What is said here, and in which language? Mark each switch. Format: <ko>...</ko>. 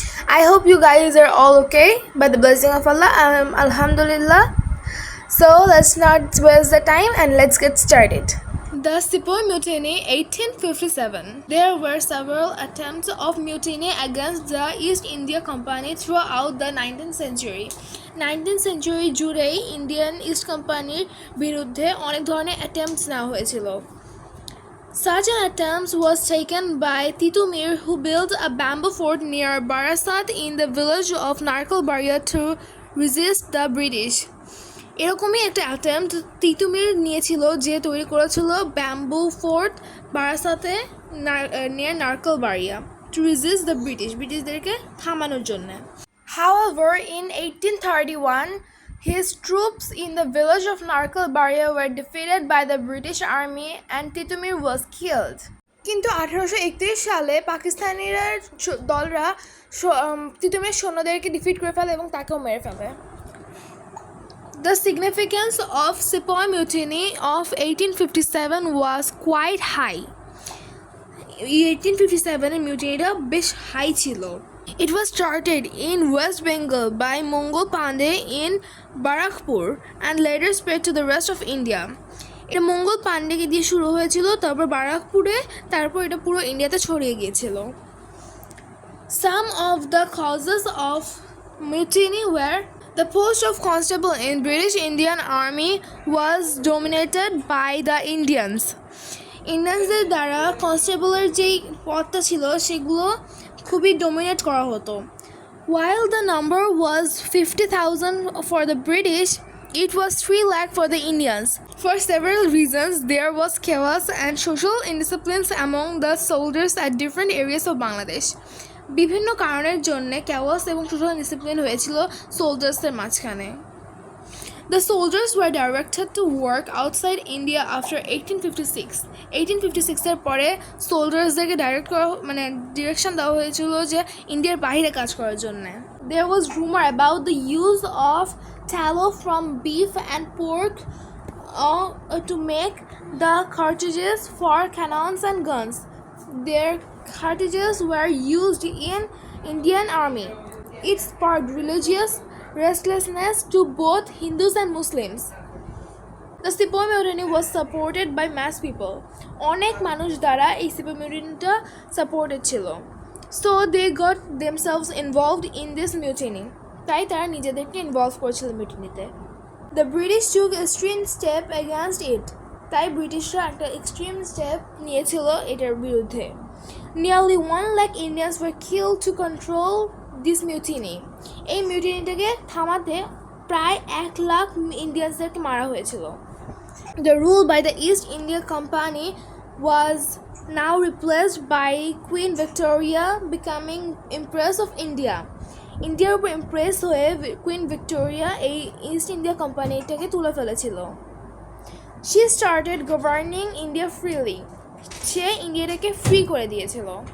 <en>I hope you guys are all okay by the blessing of Allah. Alhamdulillah. So let's not waste the time and let's get started. The Sepoy Mutiny 1857. There were several attempts of mutiny against the East India Company throughout the 19th century.</en> <bn>19th century জুড়েই Indian east কোম্পানির বিরুদ্ধে অনেক ধরনের attempts নেওয়া হয়েছিল.</bn> <en>Such an attempt was taken by Titumir, who built a bamboo fort near Barasat in the village of Narkalbaria to resist the British.</en> <bn>এরকমই একটা attempt Titumir নিয়েছিল যে তৈরি করেছিল ব্যাম্বু ফোর্ট বারাসাতে near Narkelbaria two resist the ব্রিটিশদেরকে থামানোর জন্য.</bn> <en>However, in 1831, his troops in the village of Narkelbaria were defeated by the British army and Titumir was killed.</en> <bn>কিন্তু 1831 সালে পাকিস্তানিরা দলরা তিতুমির সৈন্যদেরকে ডিফিট করে ফেলে এবং তাকেও মেরে ফেলে.</bn> <en>The significance of Sepoy Mutiny of 1857 was quite high.</en> <bn>1857 এর মিউটিনিটা বেশ হাই ছিল.</bn> <en>It was started in West Bengal by Mongol Pandey in Barakpur and later spread to the rest of India.</en> <bn>এটা মঙ্গল পান্ডেকে দিয়ে শুরু হয়েছিল, তারপর বারাকপুরে, তারপর এটা পুরো ইন্ডিয়াতে ছড়িয়ে গিয়েছিল.</bn> <en>Some of the causes of mutiny were the post of constable in British Indian Army was dominated by the Indians.</en> <bn>ইন্ডিয়ানসদের দ্বারা কনস্টেবলের যেই পদটা ছিল সেগুলো খুবই ডোমিনেট করা হতো.</bn> <en>While the number was 50,000 for the British, it was 3 lakh for the Indians. For several reasons, there was chaos and social indisciplines among the soldiers at different areas of Bangladesh.</en> <bn>বিভিন্ন কারণের জন্য chaos এবং social discipline হয়েছিল সোলজার্সদের মাঝখানে.</bn> <en>The soldiers were directed to work outside India after 1856.</en> <bn>1856 এর পরে সোলজার্সদেরকে direction দেওয়া হয়েছিল যে ইন্ডিয়ার বাইরে কাজ করার জন্য.</bn> <en>There was rumor about the use of tallow from beef and pork to make the cartridges for cannons and guns. Their cartridges were used in Indian army. It sparked religious restlessness to both Hindus and Muslims. The Sepoy Mutiny was supported by mass people.</en> <bn>অনেক মানুষ দ্বারা এই Sepoy Mutiny supported ছিল.</bn> <en>So they got themselves involved in this mutiny.</en> <bn>তাই তারা নিজেদেরকে involve করেছিল মিউটিনিতে.</bn> <en>The British took extreme step against it.</en> <bn>তাই ব্রিটিশরা একটা এক্সট্রিম স্টেপ নিয়েছিল এটার বিরুদ্ধে.</bn> <en>Nearly 1 lakh Indians were killed to control this mutiny.</en> <bn>এই মিউটিনিটাকে থামাতে প্রায় 1 লাখ ইন্ডিয়ানসদেরকে মারা হয়েছিল.</bn> <en>The rule by the East India Company was now replaced by Queen Victoria becoming Empress of India.</en> <bn>ইন্ডিয়ার উপর ইমপ্রেস হয়ে কুইন ভিক্টোরিয়া এই ইস্ট ইন্ডিয়া কোম্পানিটাকে তুলে ফেলেছিল.</bn> <en>She started governing India freely.</en> <bn>Say ইন্ডিয়াটাকে free করে দিয়েছিল.</bn>